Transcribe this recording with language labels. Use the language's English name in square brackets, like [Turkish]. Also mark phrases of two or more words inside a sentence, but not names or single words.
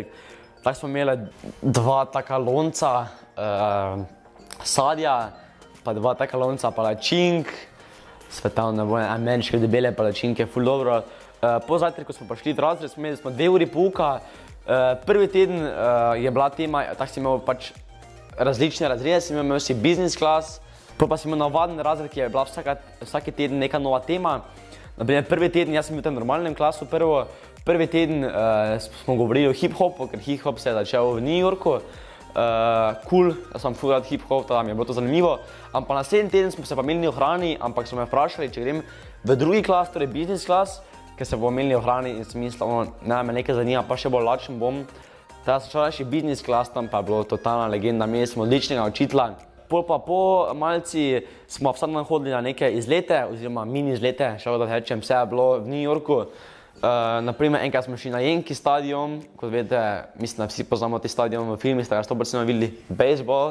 [Slovenian] Tako smo imeli 2 taka lonca sadja, pa 2 taka lonca palačink, svetovne vojne, ameriške debele palačinke, ful dobro. Po zajtrku smo pa šli v razred, imeli smo 2 uri pouka. Prvi teden je bila tema, tako si imel pač različne razrede, imel si [English] business class, [Slovenian] pa si imel navaden razred, ki je bila vsaki teden neka nova tema. Naprimer, prvi teden, jaz sem bil v tem normalnem klasu prvi teden smo govorili o hip-hopu, ker hip-hop se je začel v New Yorku. Cool, jaz sem ful rad hip-hop, teda mi je bilo to zanimivo. Ampak naslednji teden smo se pa menili o hrani, ampak so me vprašali, če grem v drugi klas, torej [English] business class, [Slovenian] ker se bomo imeli o hrani in sem mislil, ne, me nekaj zanima, pa še bolj lačen bom. Teda sem šel naši [English] business class, [Slovenian] tam pa je bilo totalna legenda, imeli smo odličnega učitelja. Pol pa po malci smo vsak dan hodili na neke izlete, oziroma mini izlete, še da rečem, vse je bilo v New Yorku. Naprimer, enkrat smo šli na Yankee stadion, kot veste, mislim, da vsi poznamo te stadion v filmih, ste ga 100% videli, bejzbol.